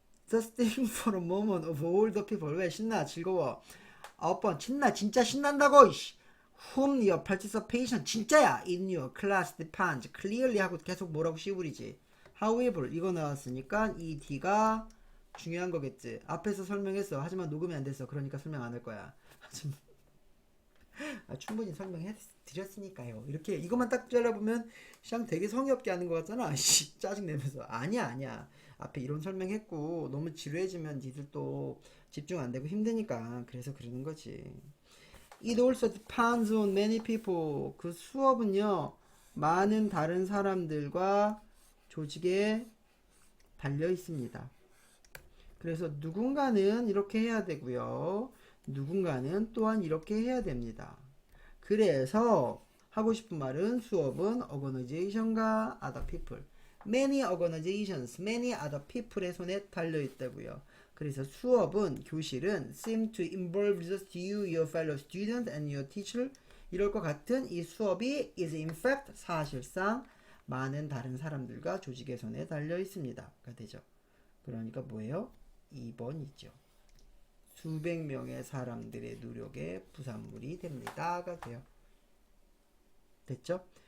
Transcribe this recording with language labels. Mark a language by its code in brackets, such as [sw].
[en] Just think for a moment of all the people. [ko] 왜 신나? 즐거워. 9번 신나. 진짜 신난다고. 이씨. [en] Whom your participation [ko] 진짜야 [en] in your class depends. [ko] Clearly 하고 계속 뭐라고 씌우리지. However 이거 나왔으니까 이 D가 중요한 거겠지. 앞에서 설명했어. 하지만 녹음이 안 됐어. 그러니까 설명 안 할 거야. 하지만 충분히 설명해 드렸으니까요. 이렇게 이것만 딱 잘라보면 샹 되게 성의 없게 하는 것 같잖아. 짜증 내면서 아니야. 앞에 이론 설명했고 너무 지루해지면 니들 또 집중 안 되고 힘드니까 그래서 그러는 거지. [en] It also depends on many people. [ko] 그 수업은요 많은 다른 사람들과 조직에 달려 있습니다. 그래서 누군가는 이렇게 해야 되고요. 누군가는 또한 이렇게 해야 됩니다. 그래서 하고 싶은 말은 수업은 organization과 [en] other people, many organizations, many other people [ko] 의 손에 달려 있다고요. 그래서 수업은 교실은 [en] seem to involve just you, your fellow student and your teacher. [ko] 이럴 것 같은 이 수업이 [en] is in fact [ko] 사실상 많은 다른 사람들과 조직의 손에 달려 있습니다가 되죠. 그러니까 뭐예요? 2번이죠. 수백 명의 사람들의 노력의 부산물이 됩니다가 돼요. 됐죠?